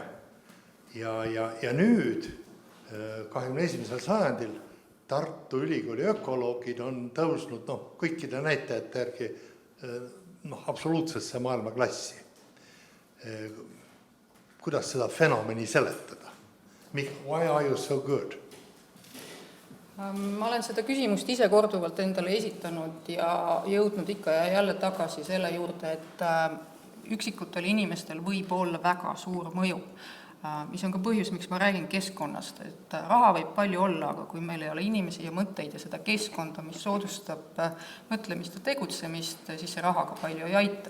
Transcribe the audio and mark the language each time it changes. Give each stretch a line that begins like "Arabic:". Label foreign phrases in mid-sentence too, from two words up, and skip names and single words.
Estonian: Ja nüüd, 21. sajandil, Tartu Ülikooli ökoloogid on tõusnud kõikide näitajate järgi absoluutsesse maailmaklassi. Kuidas seda fenomeni seletada?
English: Why are you so good?
Estonian: Ma olen seda küsimust ise korduvalt endale esitanud ja jõudnud ikka ja jälle tagasi selle juurde, et üksikutel inimestel võib olla väga suur mõju, mis on ka põhjus, miks ma räägin keskkonnast, et raha võib palju olla, aga kui meil ei ole inimesi ja mõtteid ja seda keskkonda, mis soodustab mõtlemist ja tegutsemist, siis see rahaga palju ei aita.